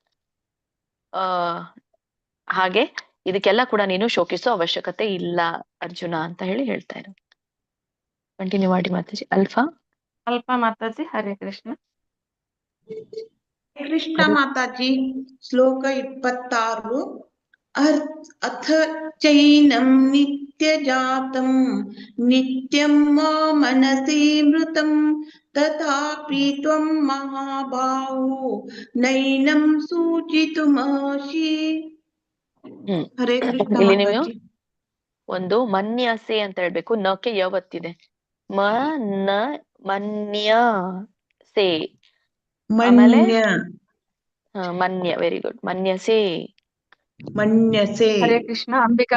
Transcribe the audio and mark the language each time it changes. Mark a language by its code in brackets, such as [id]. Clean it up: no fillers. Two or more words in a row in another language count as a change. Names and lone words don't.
[kn] ಹಾಗೆ ಇದಕ್ಕೆಲ್ಲ ಕೂಡ ನೀನು ಶೋಕಿಸೋ ಅವಶ್ಯಕತೆ ಇಲ್ಲ ಅರ್ಜುನ ಅಂತ ಹೇಳಿ ಹೇಳ್ತಾ ಇರೋ. ಕಂಟಿನ್ಯೂ ಮಾಡಿ ಮಾತಾಜಿ. ಅಲ್ಪ ಮಾತಾಜಿ. [sa] ಹರೇ ಕೃಷ್ಣ. [kn] ಕೃಷ್ಣ ಮಾತಾಜಿ. ಶ್ಲೋಕ 26. [sa] ಅಥ ಚೈನಂ ನಿತ್ಯಜಾತಂ ನಿತ್ಯಂ ಮಾ ಮನಸಿ ಮೃತಂ ತಥಾಪಿ ತ್ವಂ ಮಹಾಬಾಹೋ ನೈನಂ ಸೂಚಿತುಮರ್ಹಸಿ. ಹರೇ ಕೃಷ್ಣ [kn] ಇಲ್ಲಿ ನೀವು ಮಾತಾಜಿ. ಒಂದು ಮನ್ಯಸೆ ಅಂತ ಹೇಳ್ಬೇಕು. ನಕ್ಕೆ ಯಾವತ್ತಿದೆ. ಮನ್ಯಸೆ. ಆಮೇಲೆ ಮನ್ಯ. [en] very good. [kn] ಮನ್ಯಸೆ. [sa] ಹರೇ ಕೃಷ್ಣ. ಅಂಬಿಕಾ.